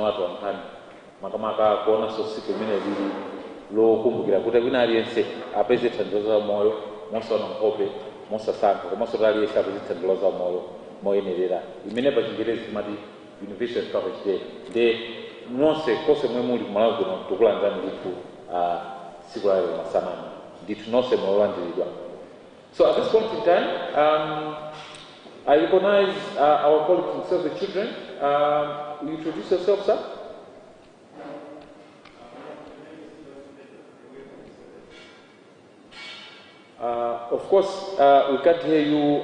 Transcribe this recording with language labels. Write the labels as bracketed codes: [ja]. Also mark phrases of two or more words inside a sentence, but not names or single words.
[ny] wathu wa nkhani makamaka kuonanso siku imene lili lokumbukira kuti wina aliyense apeze thandizo la moyo mosaona nkhope mosasankha komanso aliyense apeze thandizo la moyo moyenerera imene pa Chingerezi timati [en] universal coverage day [ny] nde nonse konse mwe muli kumalawi kuno tikulandirani ndithu siku la lero masanano ndithu nonse molandiridwa. [en] So at this point in time, I recognize our colleague from Save the Children. Will you introduce yourself, sir? Of course, we can't hear you.